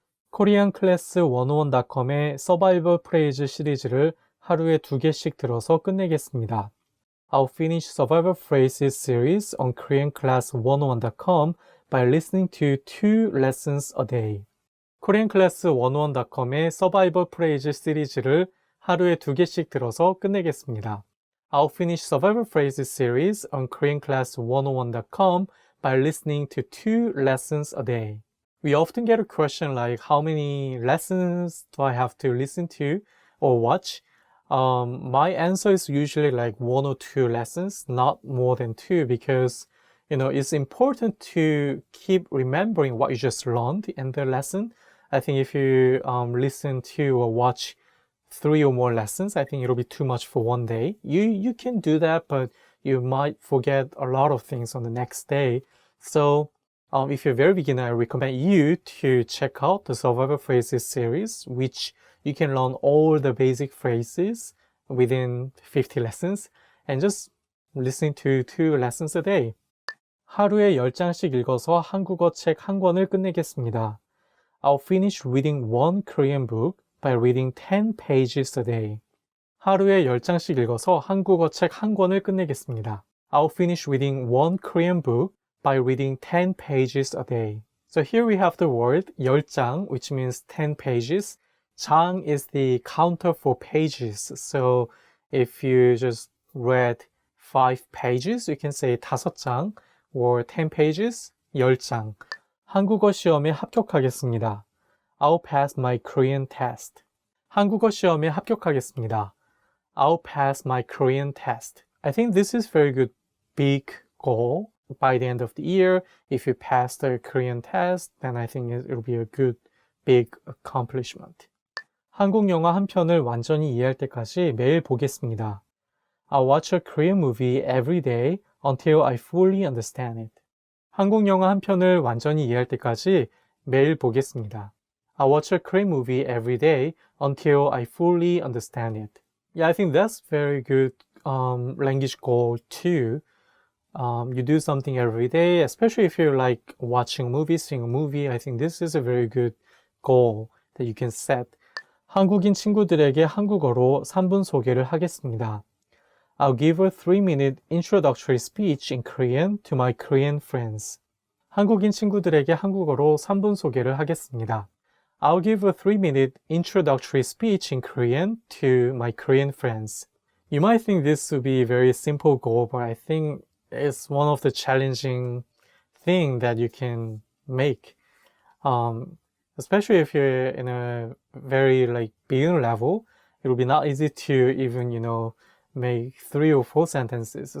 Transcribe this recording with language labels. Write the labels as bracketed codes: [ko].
[ko] koreanclass101.com의 서바이벌 프레이즈 시리즈를 하루에 2개씩 들어서 끝내겠습니다. [en] I'll finish survival phrases series on koreanclass101.com by listening to 2 lessons a day. [ko] koreanclass101.com의 서바이벌 프레이즈 시리즈를 하루에 2개씩 들어서 끝내겠습니다. [en] I'll finish survival phrases series on koreanclass101.com by listening to 2 lessons a day. We often get a question like, how many lessons do I have to listen to or watch? My answer is usually like 1 or 2 lessons, not more than 2, because it's important to keep remembering what you just learned in the lesson. I think if you listen to or watch 3 or more lessons, I think it'll be too much for one day. You can do that, but you might forget a lot of things on the next day. So if you're a very beginner, I recommend you to check out the Survival Phrases series, which you can learn all the basic phrases within 50 lessons and just listen to 2 lessons a day. [ko] 하루에 10장씩 읽어서 한국어 책 1권을 끝내겠습니다. [en] I'll finish reading 1 Korean book by reading 10 pages a day. [ko] 하루에 10장씩 읽어서 한국어 책 1권을 끝내겠습니다. [en] I'll finish reading 1 Korean book by reading 10 pages a day. So here we have the word 10장, which means 10 pages. 장 is the counter for pages. So if you just read 5 pages, you can say 5장, or 10 pages, 10장. [ko] 한국어 시험에 합격하겠습니다. [en] I'll pass my Korean test. [ko] 한국어 시험에 합격하겠습니다. [en] I'll pass my Korean test. I think this is very good big goal. By the end of the year, if you pass the Korean test, then I think it'll be a good big accomplishment. [ko] 한국 영화 한 편을 완전히 이해할 때까지 매일 보겠습니다. [en] I'll watch a Korean movie every day until I fully understand it. [ko] 한국 영화 한 편을 완전히 이해할 때까지 매일 보겠습니다. [en] I'll watch a Korean movie every day until I fully understand it. Yeah, I think that's very good language goal too. You do something every day, especially if you're like watching movies, seeing a movie. I think this is a very good goal that you can set. [ko] 한국인 친구들에게 한국어로 3분 소개를 하겠습니다. [en] I'll give a 3-minute introductory speech in Korean to my Korean friends. [ko] 한국인 친구들에게 한국어로 3분 소개를 하겠습니다. [en] I'll give a 3-minute introductory speech in Korean to my Korean friends. You might think this would be a very simple goal, but I think it's one of the challenging thing that you can make. Especially if you're in a very like beginner level, it will be not easy to even, make 3 or 4 sentences.